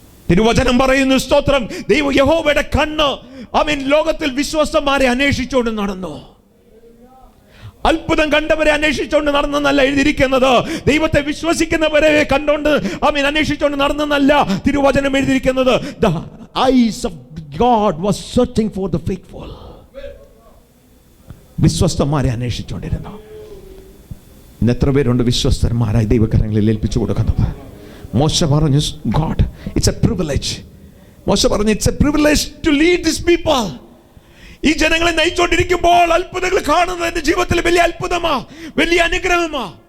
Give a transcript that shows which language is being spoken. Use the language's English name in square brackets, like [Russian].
[Malayalam] തിരുവചനം പറയുന്നു സ്തോത്രം, ദൈവ യഹോവയുടെ കണ്ണ് അവൻ ലോകത്തിൽ വിശ്വസ്തന്മാരെ അന്വേഷിച്ചുകൊണ്ട് നടന്നു. അത്ഭുതം കണ്ടവരെ അന്വേഷിച്ചുകൊണ്ട് നടന്നെന്നല്ല എഴുതിയിരിക്കുന്നത്, ദൈവത്തെ വിശ്വസിക്കുന്നവരെ കണ്ടോണ്ട് അവൻ അന്വേഷിച്ചുകൊണ്ട് നടന്നെന്നല്ല തിരുവചനം എഴുതിയിരിക്കുന്നത്. [English] The eyes of God was searching for the faithful. [Malayalam] വിശ്വസ്തന്മാരെ അന്വേഷിച്ചുകൊണ്ടിരുന്നു. ഇന്ന് എത്ര പേരുണ്ട് വിശ്വസ്തന്മാരായി ദൈവകരങ്ങളിൽ ഏൽപ്പിച്ചു കൊടുക്കുന്നത്? മോശ പറഞ്ഞു, [English] God, it's a privilege. മോശ പറഞ്ഞു, it's a privilege to lead these people. [Malayalam] ഈ ജനങ്ങളെ നയിച്ചുകൊണ്ടിരിക്കുമ്പോൾ അത്ഭുതങ്ങൾ കാണുന്നത് എൻ്റെ ജീവിതത്തിൽ വലിയ അത്ഭുതമാ, വലിയ അനുഗ്രഹമാ.